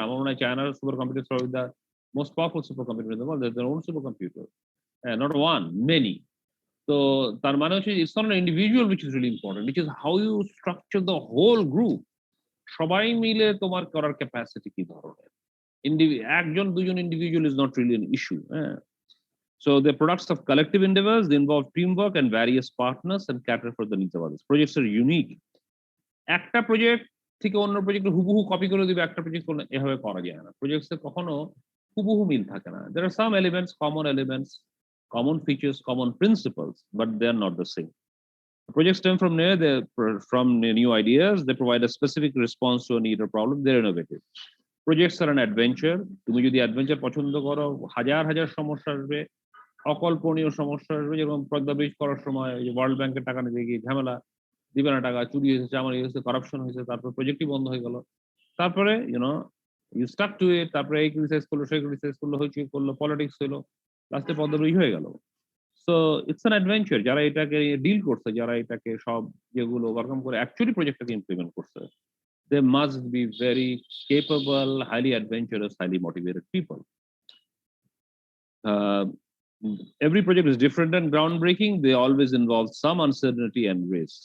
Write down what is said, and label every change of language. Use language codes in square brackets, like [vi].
[bn] আমার মনে হয় [en] চায়নার super computer with the most powerful super computer in the world, their own super computer, not one, many. [bn] তো তার মানে হচ্ছে [en] It's not an individual which is really important, it is how you structure the whole group. [bn] সবাই মিলে তোমার করার capacity কি ধরনের, একজন দুজন [en] Individual is not really an issue. So they're products of collective endeavors. They involve teamwork and various partners and cater for the needs of others. Projects are unique. [bn] একটা project থেকে অন্য প্রজেক্টে হুবহু কপি করে দিবে, একটা প্রজেক্ট করলে এভাবে করা যায় না। প্রজেক্টসে কখনো হুবহু মিল থাকে না। [en] There are some elements, common features, common principles, but they are not the same. Projects stem from from new ideas. They provide a specific response to a need or problem. They're innovative. Projects are an adventure. [bn] তুমি যদি adventure পছন্দ করো, হাজার হাজার সমস্যা আসবে, অকল্পনীয় সমস্যা আসবে। যেরকম পদ্মা ব্রিজ করার সময় ওয়ার্ল্ড ব্যাংকের টাকা নিতে গিয়ে ঝামেলা, দিবে না টাকা, চুরি হয়েছে, চামারি হয়েছে, করাপশন হয়েছে, তারপর প্রজেক্টই বন্ধ হয়ে গেল। তারপরে [en] you stuck to it, [bn] তারপরে এই ক্রিটিসাইজ করলো, সেই ক্রিটিসাইজ করলো, হইচই করলো, পলিটিক্স হলো, লাস্টে পদ্মা ব্রিজ হয়ে গেল। [en] So it's an adventure. [bn] যারা এটাকে ডিল করছে, যারা এটাকে সব যেগুলো ওভারকাম করে অ্যাকচুয়ালি প্রজেক্টটাকে ইমপ্লিমেন্ট করছে, [en] they must be very capable, highly adventurous, highly motivated people. Every project is different and groundbreaking. They always involve some uncertainty and risk.